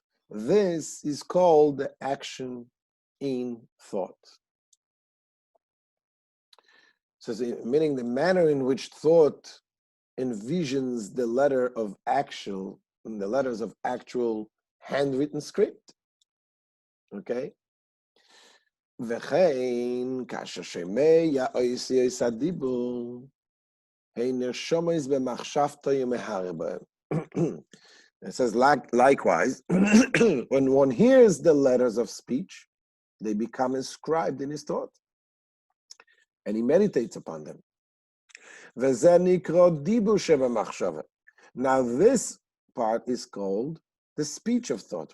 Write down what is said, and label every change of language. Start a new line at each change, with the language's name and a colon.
English: This is called the action in thought. So meaning the manner in which thought envisions the letter of actual, and the letters of actual handwritten script. Okay?
Hebrew: וכן, כאשר שומע אויסיוס הדיבור, הן נרשומות במחשבתו ומהר בהם.
English: It says, likewise, when one hears the letters of speech, they become inscribed in his thought, and he meditates upon them.
Hebrew: וזה נקרא דיבור שבמחשבה.
English: Now this part is called the speech of thought.